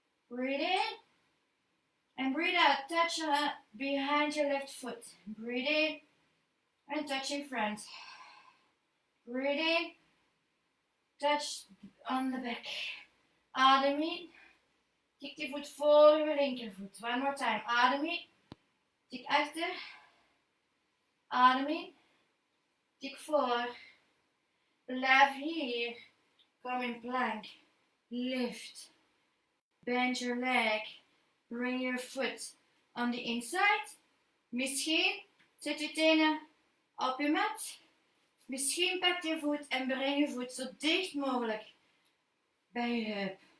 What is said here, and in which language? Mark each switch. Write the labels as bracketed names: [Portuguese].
[English] Breathe in and breathe out, touch behind your left foot. Breathe in and touch in front. Breathe in, touch on the back. [Dutch] Adem in, tik die voet voor uw linkervoet. [English] One more time, [Dutch] adem in, tik achter. Adem in, tik voor. Blijf hier. Kom in plank. Lift. [English] Bend your leg. Bring your foot on the inside. [Dutch] Misschien zet je tenen op je mat. Misschien pak je voet en breng je voet zo dicht mogelijk bij je heup.